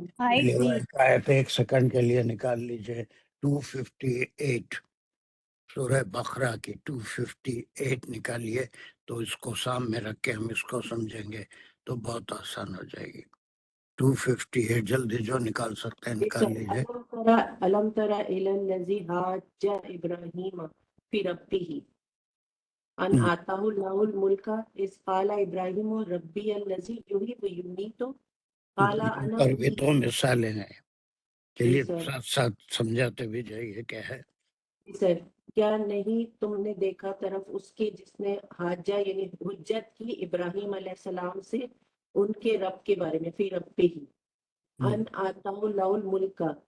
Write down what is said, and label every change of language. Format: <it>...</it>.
<ur>آیت بھی ایک آیت ایک سیکنڈ کے لیے نکال لیجئے، 258 سورہ بقرہ کی 258 نکالیے تو اس کو سامنے رکھ کے ہم اس کو سمجھیں گے تو بہت آسان ہو جائے گی. 258 جلدی جو نکال سکتے ہیں نکال لیجیے.</ur> <ar>علم ترى الى الذي حاج ابراهيم في ربه ان آتاه الله الملك اذ قال ابراهيم ربي الذي يحيي ويميت قال انا</ar> <ur>پر بھی دو مثالیں ہیں. چلیے سر ساتھ ساتھ سمجھاتے بھی جائیے کیا ہے. سر کیا نہیں تم نے دیکھا طرف اس کے جس نے حاجہ یعنی حجت کی ابراہیم علیہ السلام سے ان کے رب کے بارے میں</ur> <ar>فی ربی ان آتاہ اللہ الملک</ar>